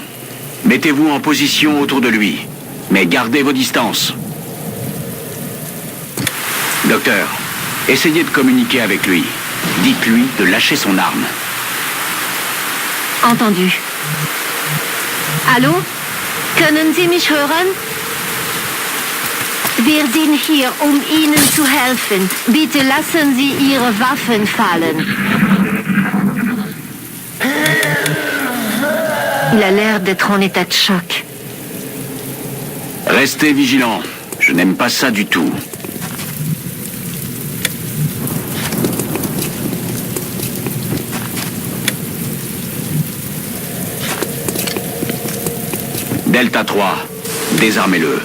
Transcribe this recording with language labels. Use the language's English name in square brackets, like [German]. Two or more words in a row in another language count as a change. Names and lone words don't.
[French] Mettez-vous en position autour de lui. Mais gardez vos distances. Docteur, essayez de communiquer avec lui. Dites-lui de lâcher son arme. Entendu. Allô? [German] Können Sie mich hören? Wir sind hier, um Ihnen zu helfen. Bitte lassen Sie Ihre Waffen fallen. [French] Il a l'air d'être en état de choc. Restez vigilants. Je n'aime pas ça du tout. Delta 3, désarmez-le.